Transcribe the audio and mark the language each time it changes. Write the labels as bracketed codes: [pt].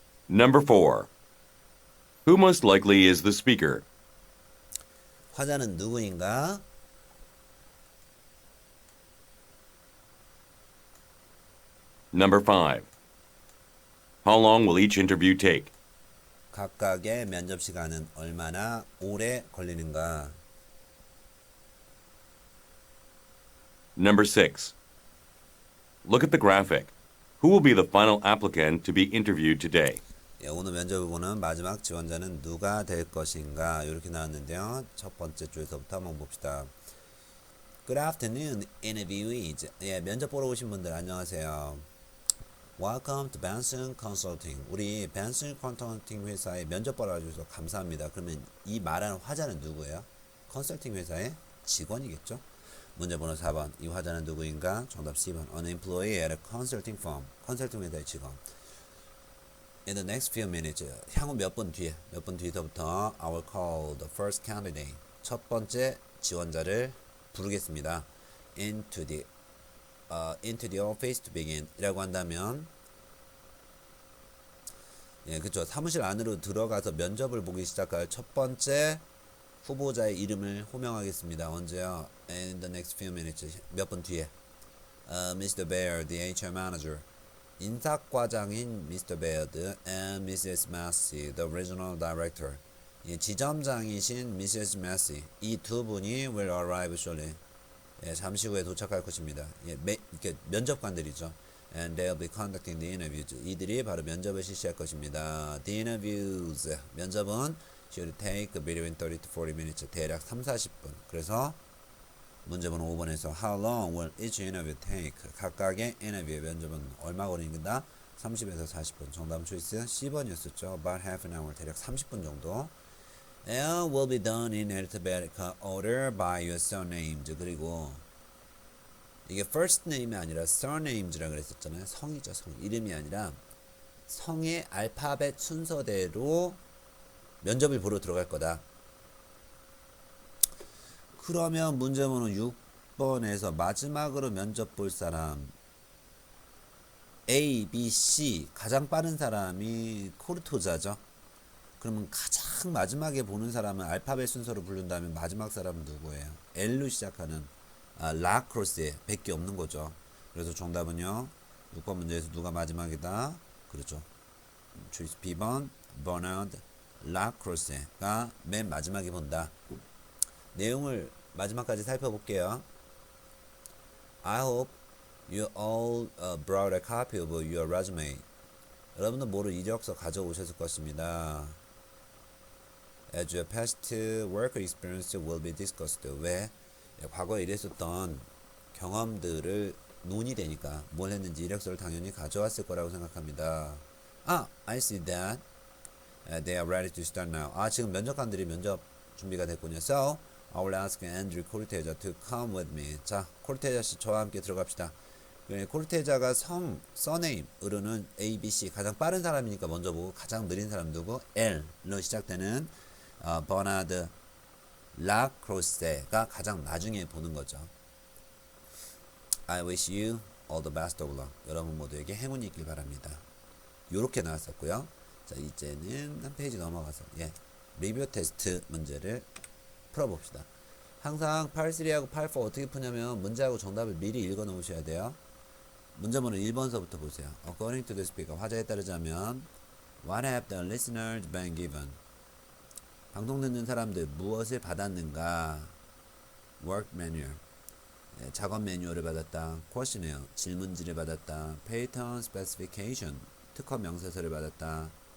[en] Number 4. Who most likely is the speaker? [ko] 화자는 누구인가? [en] Number 5. How long will each interview take? [ko] 각각의 면접 시간은 얼마나 오래 걸리는가? [en] Number 6. Look at the graphic. Who will be the final applicant to be interviewed today? [ko] 예, 오늘 면접을 보는 마지막 지원자는 누가 될 것인가? 이렇게 나왔는데요. 첫 번째 줄에서부터 한번 봅시다. [en] Good afternoon, interviewees. [ko] 예, 면접 보러 오신 분들 안녕하세요. [en] Welcome to Benson Consulting. [ko] 우리 Benson Consulting 회사에 면접 보러 와주셔서 감사합니다. 그러면 이 말하는 화자는 누구예요? 컨설팅 회사의 직원이겠죠? 문제 번호 4번. 이 화자는 누구인가? 정답 C번. [en] An employee at a consulting firm. [ko] 컨설팅 회사의 직원. [en] In the next few minutes. [ko] 향후 몇 분 뒤서부터 [en] I will call the first candidate. [ko] 첫 번째 지원자를 부르겠습니다. [en] Into the office to begin. [ko] 이라고 한다면 예, 그쵸. 사무실 안으로 들어가서 면접을 보기 시작할 첫 번째 후보자의 이름을 호명하겠습니다. 언제요? [en] In the next few minutes. [ko] 몇 분 뒤에. [en] Mr. Baird, the HR manager. 인사과장인 Mr. Baird and Mrs. Massey, the regional director. [ko] 예, 지점장이신 Mrs. Massey. 이 두 분이 [en] will arrive shortly. [ko] 예, 잠시 후에 도착할 것입니다. 예, 이렇게 면접관들이죠. [en] And they'll be conducting the interviews. [ko] 이들이 바로 면접을 실시할 것입니다. [en] The interviews. 면접은 should take between 30 to 40 minutes. [ko] 대략 3-40분. 그래서 문제번호 5번에서 [en] How long will each interview take? [ko] 각각의 인터뷰 면접은 얼마 걸린다? 30에서 40분. 정답 초이스 C번이었었죠. [en] About half an hour. [ko] 대략 30분 정도. [en] And will be done in alphabetical order by your surnames. [ko] 그리고 이게 first name이 아니라 surnames라 그랬었잖아요. 성이죠, 성. 이름이 아니라 성의 알파벳 순서대로 면접을 보러 들어갈 거다. 그러면 문제번호 6번에서 마지막으로 면접 볼 사람 A, B, C 가장 빠른 사람이 코르토자죠. 그러면 가장 마지막에 보는 사람은 알파벳 순서로 부른다면 마지막 사람은 누구예요? L로 시작하는 라크로스에 밖에 없는 거죠. 그래서 정답은요. 6번 문제에서 누가 마지막이다? 그렇죠. 초이스 B번 버나드 라크로스가 맨 마지막에 본다. 내용을 마지막까지 살펴볼게요. [en] I hope you all brought a copy of your resume. [ko] 여러분들 모두 이력서 가져오셨을 것입니다. [en] As your past work experience will be discussed. [ko] 왜? 과거에 일했었던 경험들을 논의되니까 뭘 했는지 이력서를 당연히 가져왔을 거라고 생각합니다. [en] I see that. They are ready to start now. [ko] 지금 면접관들이 면접 준비가 됐군요. [en] So, I will ask Andrew Corteza to come with me. [ko] 자, 코르테자 씨 저와 함께 들어갑시다. 코르테자가 서네임으로는 A, B, C 가장 빠른 사람이니까 먼저 보고 가장 느린 사람 누구? L로 시작되는 버나드 라크로세가 가장 나중에 보는 거죠. [en] I wish you all the best of luck. [ko] 여러분 모두에게 행운이 있길 바랍니다. 요렇게 나왔었고요. 자, 이제는 한 페이지 넘어가서 리뷰 테스트 문제를 풀어봅시다. 항상 8.3하고 8.4 어떻게 푸냐면 문제하고 정답을 미리 읽어 놓으셔야 돼요. 문제번호 1번서부터 보세요. [en] According to the speaker, [ko] 화자에 따르자면 [en] What have the listeners been given? [ko] 방송 듣는 사람들 무엇을 받았는가? Work manual, 작업 매뉴얼을 받았다. Questionnaire, 질문지를 받았다. Pattern specification, 특허 명세서를 받았다.